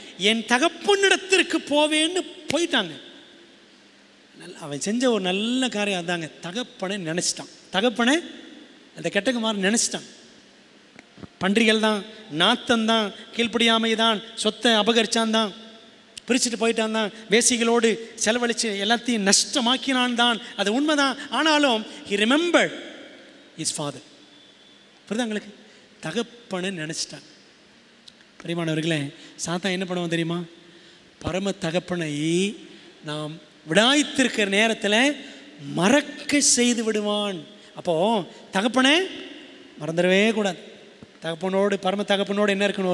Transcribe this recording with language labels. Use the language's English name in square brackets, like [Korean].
[Tamil] என் தகப்பனிடத்திற்கு போவேன்னு போயிட்டாங்க. அவன் செஞ்ச ஒரு நல்ல காரியம் அதாங்க. தகப்பனை நினச்சிட்டான். தகப்பனை அந்த கெட்டகுமாரன் நினச்சிட்டான். பன்றிகள் தான், நாத்தம் தான், கீழ்ப்படியாமை தான், சொத்தை அபகரிச்சான் தான், பிரிச்சுட்டு போயிட்டான் தான், வேசிகளோடு செலவழித்து எல்லாத்தையும் நஷ்டமாக்கினான் தான், அது உண்மைதான். [English] ஆனாலும் he remembered his father. [Tamil] புரியுதா உங்களுக்கு? தகப்பனை நினச்சிட்டான். பிரியமானவர்களே, சாத்தான் என்ன பண்ணுவான் தெரியுமா? பரம தகப்பனை நாம் விடாய்த்திருக்கிற நேரத்தில் மறக்க செய்து விடுவான். அப்போது தகப்பனை மறந்துடவே கூடாது. தகப்பனோடு, பரம தகப்பனோடு என்ன இருக்கணும்?